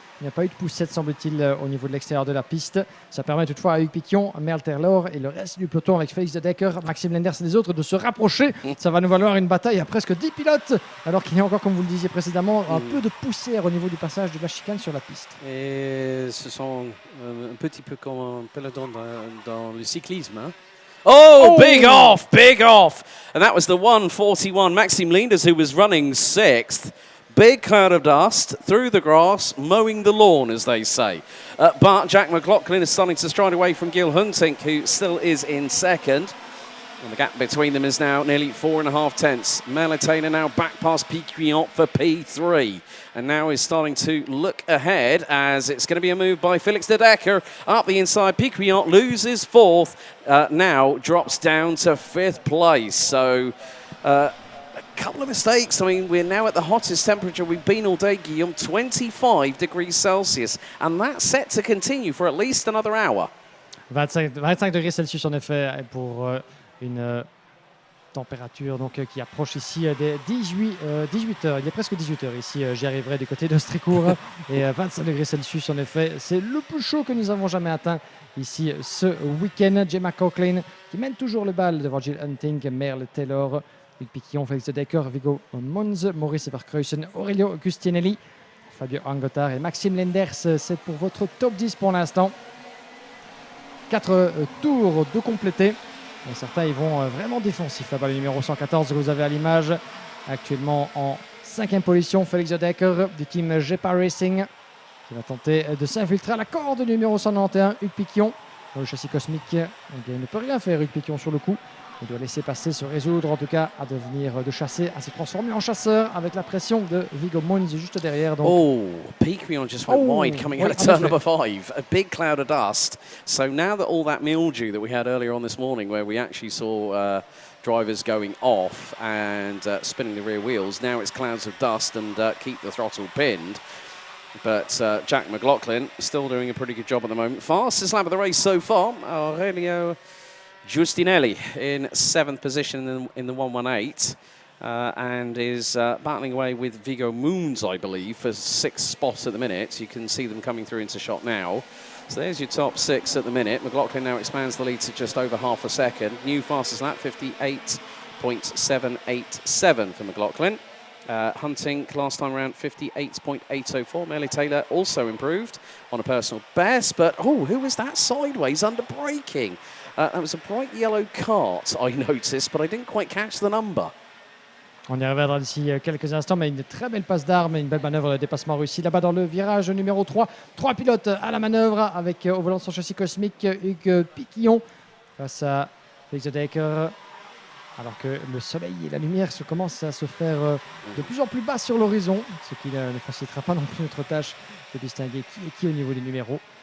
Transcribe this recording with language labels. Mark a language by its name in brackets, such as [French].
[French] Il n'y a pas eu de poussette, semble-t-il, au niveau de l'extérieur de la piste. Ça permet toutefois à Hugues Piquillon, Merle Taylor et le reste du peloton avec Félix de Decker, Maxime Lenders et les autres de se rapprocher. Ça va nous valoir une bataille à presque 10 pilotes, alors qu'il y a encore, comme vous le disiez précédemment, un peu de poussière au niveau du passage de la chicane sur la piste. Et ce sont un petit peu comme un peloton dans le cyclisme. [English] Hein? Oh, big off, big off. And that was the 141, Maxime Lenders, who was running 6th. Big cloud of dust through the grass, mowing the lawn, as they say. But Jack McLaughlin is starting to stride away from Gil Huntink, who still is in 2nd. And the gap between them is now nearly 4.5 tenths. Melitainer now back past Piquillon for P3. And now is starting to look ahead as it's going to be a move by Felix de Decker up the inside. Piquillon loses 4th, now drops down to 5th place. So a couple of mistakes. I mean, we're now at the hottest temperature we've been all day, Guillaume, 25 degrees Celsius. And that's set to continue for at least another hour. [French] 25 degrés Celsius, en effet, pour une température donc, qui approche ici des 18 heures. Il est presque 18 heures ici, j'y arriverai du côté d'Ostricourt. Et 25 degrés Celsius, en effet, c'est le plus chaud que nous avons jamais atteint ici ce week-end. Jay McLaughlin qui mène toujours le bal devant Gil Hunting, Merle Taylor, Hugues Piquillon, Félix de Decker, Viggo Mons, Maurice Everkruysen, Aurelio Agustinelli, Fabio Angotar et Maxime Lenders. C'est pour votre top 10 pour l'instant. 4 tours de compléter. Et certains ils vont vraiment défensifs là-bas. Le numéro 114 que vous avez à l'image, actuellement en 5e position, Félix de Decker du team GEPA Racing qui va tenter de s'infiltrer à la corde du numéro 191, Hugues Piquillon. Le châssis cosmique, il ne peut rien faire Hugues Piquillon sur le coup. Il doit laisser passer, se résoudre en tout cas à devenir de chasser, à se transformer en chasseur avec la pression de Viggo Mons juste derrière. Donc. [English] Oh, Piquillon just went wide coming out of turn number 5. A big cloud of dust. So now that all that mildew that we had earlier on this morning, where we actually saw drivers going off and spinning the rear wheels, now it's clouds of dust and keep the throttle pinned. But Jack McLaughlin still doing a pretty good job at the moment. Fastest lap of the race so far, Aurelio Giustinelli in 7th position in the 118 and is battling away with Viggo Mons, I believe, for 6th spot at the minute. You can see them coming through into shot now. So there's your top 6 at the minute. McLaughlin now expands the lead to just over half a second. New fastest lap, 58.787 for McLaughlin. Hunting last time around 58.804. Merle Taylor also improved on a personal best, but who was that sideways under braking? That was a bright yellow cart I noticed, but I didn't quite catch the number. [French] On y reviendra d'ici quelques instants, mais une très belle passe d'armes et une belle manœuvre de dépassement réussi là-bas dans le virage numéro 3. 3 pilotes à la manœuvre avec au volant de son châssis cosmique Hugues Piquillon face à Félix de Decker. Alors que le soleil et la lumière commencent à se faire de plus en plus bas sur l'horizon, ce qui ne facilitera pas non plus notre tâche de distinguer qui est qui au niveau des numéros.